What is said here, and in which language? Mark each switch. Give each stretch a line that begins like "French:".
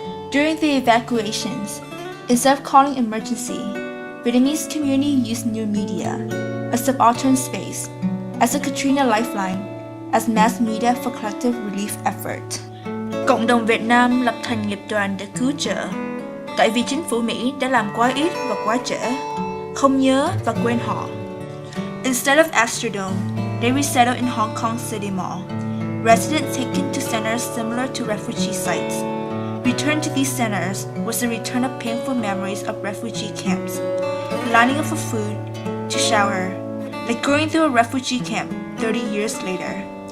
English: During the evacuations, instead of calling emergency, Vietnamese community used new media, a subaltern space, as a Katrina lifeline, as mass media for collective relief effort.
Vietnamese: Cộng đồng Việt Nam lập thành nghiệp đoàn để cứu trợ, tại vì chính phủ Mỹ đã làm quá ít và quá trễ, không nhớ và quên họ.
English: Instead of Astrodome, they resettled in Hong Kong City Mall. Residents taken to centers similar to refugee sites. Return to these centers was the return of painful memories of refugee camps, lining up for food, to shower, like going through a refugee camp 30 years later.